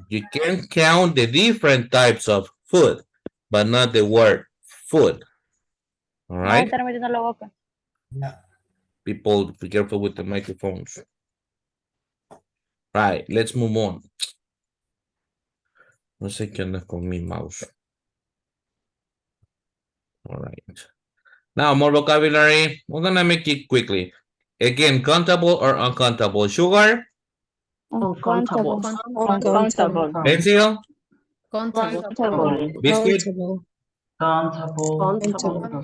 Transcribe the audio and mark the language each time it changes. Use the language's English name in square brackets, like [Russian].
[English] You can count the different types of food, but not the word food. All right. yeah, People, be careful with the microphones. Right, let's move on. [Spanish] No sé qué onda con mi mouse. [English] All right. Now, more vocabulary. We're gonna make it quickly. Again, countable or uncountable? Sugar, Uncountable. Uncountable. pencil, Countable. biscuit, Countable.